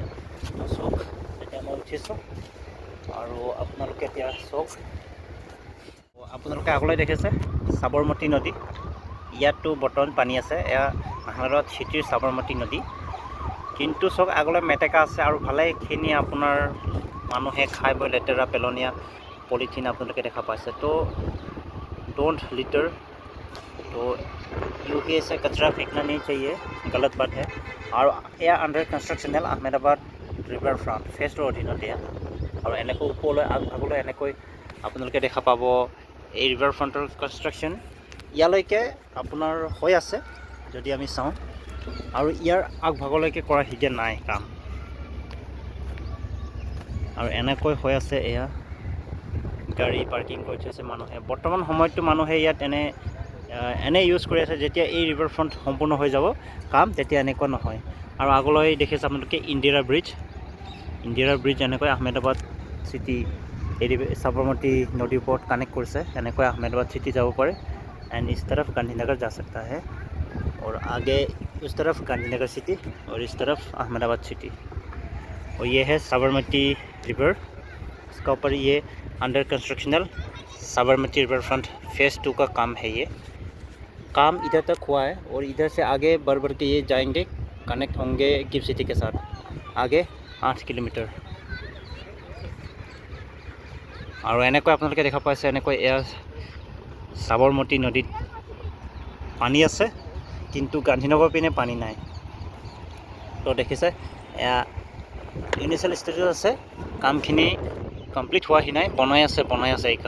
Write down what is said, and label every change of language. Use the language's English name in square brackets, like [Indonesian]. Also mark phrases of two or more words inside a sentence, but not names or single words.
[Assamese] চাওক, এতিয়া মই উঠিছোঁ আৰু আপোনালোকে এতিয়া চাওক, আপোনালোকে আগলৈ দেখিছে সাবৰমতী নদী। ইয়াতো বৰ্তমান পানী আছে। এয়া আহমেদাবাদ চিটিৰ সাবৰমতী নদী, কিন্তু চাওক আগলৈ মেটেকা আছে আৰু ভালেখিনি আপোনাৰ মানুহে খাই বৈ লেতেৰা পেলনীয়া পলিথিন আপোনালোকে দেখা পাইছে। [Hindi] তো [English] don't litter, [Hindi] तो यूँ ऐसे कचरा फेंकना नहीं चाहिए, गलत बात है। और यह [English] under construction [Hindi] है [Assamese] আহমেদাবাদ ৰিভাৰ ফ্ৰণ্ট ফেজ 2ৰ অধীনত এয়া। আৰু এনেকৈ ওপৰলৈ আগলৈ এনেকৈ আপোনালোকে দেখা পাব এই ৰিভাৰ ফ্ৰণ্টৰ কনষ্ট্ৰাকশ্যন ইয়ালৈকে আপোনাৰ হৈ আছে যদি আমি চাওঁ, আৰু ইয়াৰ আগভাগলৈকে কৰা সিগে নাই কাম, আৰু এনেকৈ হৈ আছে। এয়া গাড়ী পাৰ্কিং কৰি থৈছে মানুহে। বৰ্তমান সময়ততো মানুহে ইয়াত এনে ইউজ কৰি আছে। যেতিয়া এই ৰিভাৰ ফ্ৰণ্ট সম্পূৰ্ণ হৈ যাব কাম, তেতিয়া এনেকুৱা নহয়। আৰু আগলৈ দেখিছে আপোনালোকে ইন্দিৰা ব্ৰিজ এনেকৈ আহমেদাবাদ চিটি এই সাবৰমতী নদীৰ ওপৰত কানেক্ট কৰিছে। এনেকৈ আহমেদাবাদ চিটি যাব পাৰে। [Hindi] एंड इस तरफ गांधीनगर जा सकता है, और आगे उस तरफ गांधीनगर सिटी और इस तरफ अहमदाबाद सिटी। और ये है साबरमती रिवर, इसका ऊपर ये [English] under constructional [Hindi] साबरमती रिवर फ्रंट फेज़ 2 का काम है। ये काम इधर तक हुआ है, और इधर से आगे बढ़ के ये जाएंगे, कनेक्ट होंगे गिफ्ट सिटी के साथ आगे 8 किलोमीटर। [Assamese] और এনেকৈ আপোনালোকে দেখা পাইছে, এনেকৈ এয়া সাবৰমতী নদীত পানী আছে, কিন্তু গান্ধীনগৰ পিনে পানী নাই। তো দেখিছে এয়া [English] initial stage [Assamese] আছে, কামখিনি কমপ্লিট হোৱাহি নাই, বনাই আছে এই কাম।